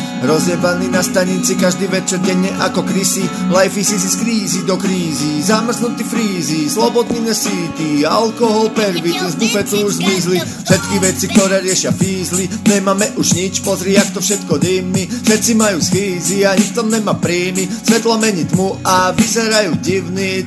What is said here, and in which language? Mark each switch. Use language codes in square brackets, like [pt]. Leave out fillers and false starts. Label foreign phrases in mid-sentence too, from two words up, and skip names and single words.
[sk] Rozjebaný na stanici každý večer denne ako krysy. [en] Life is easy [sk] z krízy do krízy. Zamrznutý frízy, slobodný nesíty. Alkohol, pervity, z bufetu už zmizli. Všetky veci, ktoré riešia fízly. Nemáme už nič, pozri jak to všetko dymí. Všetci majú schýzy a nikto nemá príjmy. Svetlo mení tmu a vyzerajú divní.